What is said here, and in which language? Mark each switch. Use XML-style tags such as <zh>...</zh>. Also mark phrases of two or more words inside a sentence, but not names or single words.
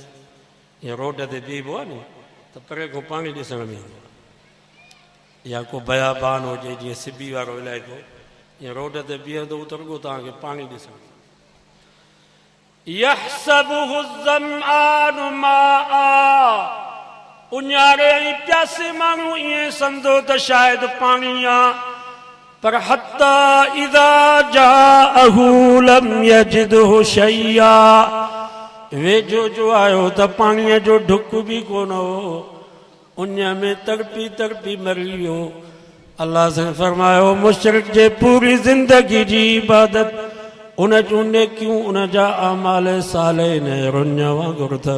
<sd>ईअं रोड ते बीहबो आहे नी त परे खां पाणी ॾिसण में ईंदो आहे, या को बयाबान हुजे जीअं सिबी वारो इलाइक़ो, ईअं रोड ते बीहंदो त रुॻो तव्हांखे पाणी ॾिसण।</sd> <ar>يحسبه الظمآن ماء,</ar> <sd>उञारे ऐं प्यासे माण्हू ईअं सम्झो त शायदि पाणी आहे, पर</sd> <ar>حتى إذا جاءه لم يجده شيئا,</ar> <sd>वेझो जो आयो त पाणीअ जो ढुक बि कोन हो, उञ में तड़पी तड़पी मरी वियो। अल्लाह से फरमायो मुशरिक जे पूरी ज़िंदगी जी इबादत, उन जूं नेकियूं, उन जा अमाल साले इन रुञ वांगुरु अथव।</sd>